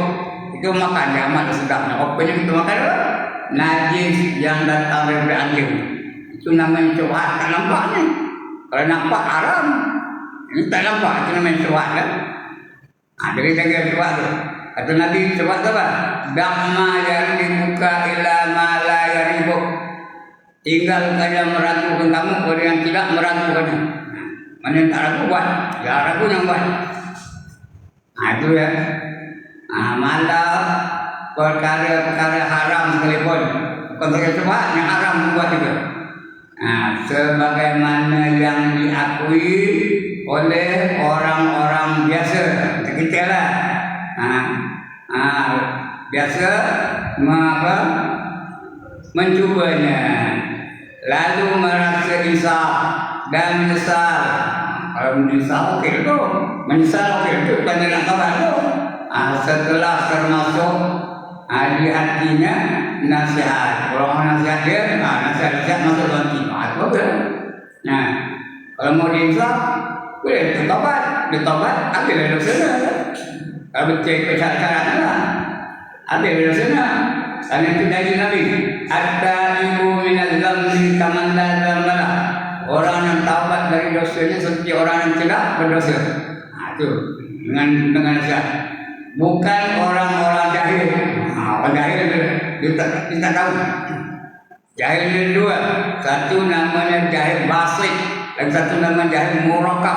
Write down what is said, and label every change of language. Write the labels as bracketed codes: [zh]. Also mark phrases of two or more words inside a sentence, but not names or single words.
[ms] Itu makan dia amat sedap. Apa yang kita makan apa? Najis yang datang daripada anjing. Itu Itu namanya syubhat, tak nampak ni. Kalau nampak haram, ini tak nampak, itu namanya syubhat kan. Jadi jaga syubhat tu. Kata Nabi syubhat tu apa? [ar] Dhamma yaribuka ila ma la yaribuk. [ms] Tinggalkan yang meragukan kamu kepada yang tidak meragukannya. Mana yang tak ragu buat, ya ragu yang buat. Itu ya. Malah perkara-perkara haram sekalipun, perkara syubhat yang haram buat juga. Sebagaimana yang diakui oleh orang-orang biasa, kita lah. Biasa mencubanya, lalu merasa insaf dan menyesal. Kalau menyesal okey tu, menyesal okey tu, bukan nak kabar tu. Setelah termasuk di hatinya nasihat, orang nasihat dia, nasihat masuk dalam hati. Itu apa? Nah, kalau mau diinsaf, boleh bertobat, ambil dosanya. Kalau cek syarat-syaratnya lah, ambil dosanya. Dan itu dari Nabi, [ar] at-taibu minal dzambi kaman la dzamba lah. [ms] Orang yang taubat dari dosanya seperti orang yang tidak berdosa. Itu dengan nasihat. Bukan orang-orang jahil. Orang jahil dia tak tahu. Jahil ada dua. Satu namanya jahil basit, dan satu namanya jahil murakab.